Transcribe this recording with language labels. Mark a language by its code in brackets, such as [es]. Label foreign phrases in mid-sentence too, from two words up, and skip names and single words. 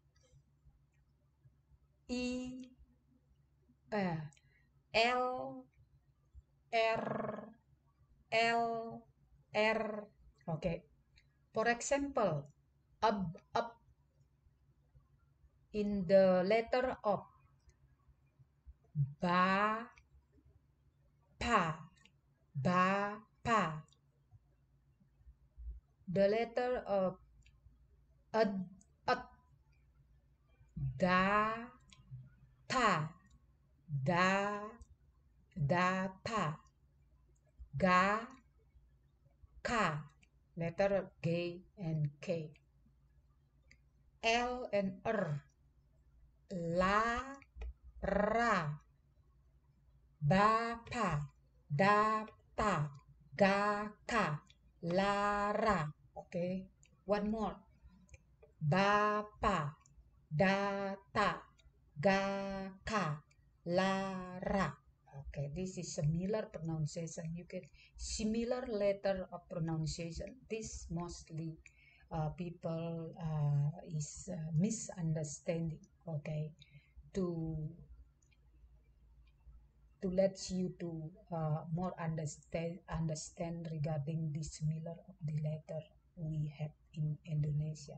[en] e, l, r, l, r. Okay. For example, up in the letter of ba, pa, ba, pa. The letter of ad, da, ta, da, ta, ga, ka. Letter G and K. L and R. La, ra, ba, pa, da, ta, ga, ka, la, ra. Okay, one more. Ba, pa, da, ta, ga, ka, la, ra. Okay, this is similar pronunciation. You get similar letter of pronunciation. This mostly people is misunderstanding. Okay, to let you to more understand regarding the similar of the letter we have in Indonesia.